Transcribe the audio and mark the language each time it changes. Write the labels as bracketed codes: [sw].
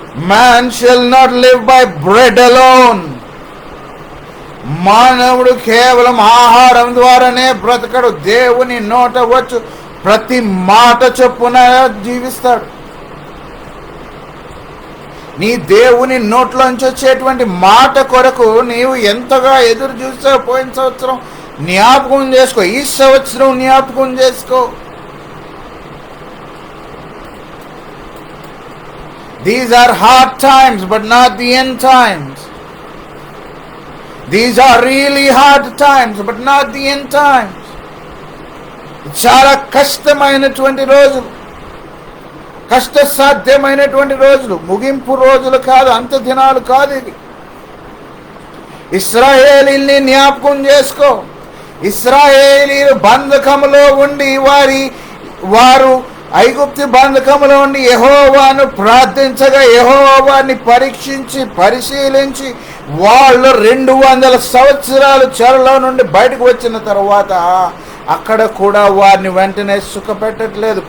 [en] Man shall not live by bread alone. [te] మానవుడు కేవలం ఆహారం ద్వారానే బ్రతకడు, దేవుని నోట వచ్చు ప్రతి మాట చొప్పున జీవిస్తాడు. నీ దేవుని నోట్లోంచి వచ్చేటువంటి మాట కొరకు నీవు ఎంతగా ఎదురు చూసావు. పోయిన సంవత్సరం జ్ఞాపకం చేసుకో, ఈ సంవత్సరం జ్ఞాపకం చేసుకో. [en] These are hard times but not the end times. These are really hard times but not the end times. [te] చాలా కష్టమైనటువంటి రోజులు, కష్టసాధ్యమైనటువంటి రోజులు, ముగింపు రోజులు కాదు, అంత దినాలు కాదు ఇది. ఇశ్రాయేలీల్ని జ్ఞాపకం చేసుకో. ఇశ్రాయేలీలు బంధకములో ఉండి వారు ఐగుప్తు బంధకములో ఉండి యెహోవాను ప్రార్థించగా యెహోవాని పరిశీలించి వాళ్ళు 200 సంవత్సరాలు చెరలో నుండి బయటకు వచ్చిన తర్వాత అక్కడ కూడా వారిని వెంటనే సుఖపెట్టట్లేదు.